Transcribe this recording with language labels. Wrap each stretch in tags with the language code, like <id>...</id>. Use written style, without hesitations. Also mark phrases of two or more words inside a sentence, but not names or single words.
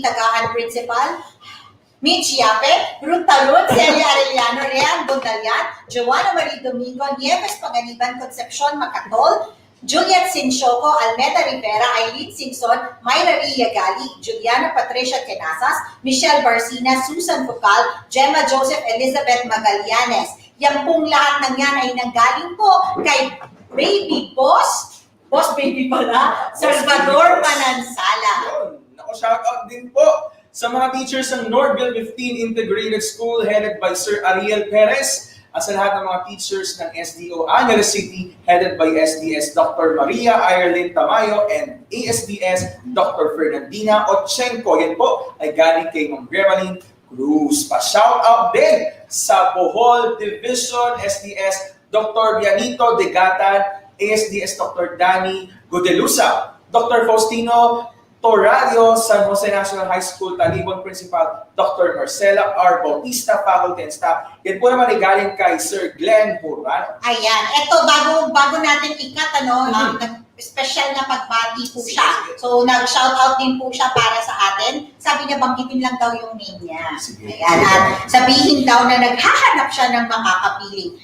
<tl>Tagahan, Principal, Mitch Yape, Ruth Talon, Celia Arellano, Rean Bondalian, Joanna Marie Domingo, Nieves Panganiban, Concepcion Macatol, Juliet Sinchoco, Almeda Rivera, Eileen Simpson, Myra Ria Gali, Juliana Patricia Tenasas, Michelle Barcina, Susan Fucal, Gemma Joseph Elizabeth Magallanes. Yan pong lahat ng yan ay nanggaling po kay Baby Boss Baby pala, Salvador Manansala. Naku, shoutout din po sa mga teachers ng Northville 15 Integrated School</tl> <en>headed by</en> <tl>Sir Ariel Perez. At sa lahat ng mga teachers ng SDO Angeles City</tl> <en>headed by</en> <tl>SDS Dr. Maria Irene Tamayo and ASDS Dr. Fernandina Ochenko. Yan po ay galing kay Ma'am Gremaline Cruz. Pa-shoutout din sa Bohol Division SDS Dr. Bianito Degatan, ASDS Dr. Danny Godelusa, Dr. Faustino Torario, San Jose National High School, Talibon Principal, Dr. Marcela R.</tl> <en>Bautista, Faculty and Staff.</en> <tl>Yan po naman ay galing kay Sir Glenn Burano. Ayan, eto bago natin ikat, special na pagbati po siya. So, nag-shoutout din po siya para sa atin. Sabi niya, banggitin lang daw yung name niya. Ayan, at sabihin daw na naghahanap siya ng makakapili.</tl>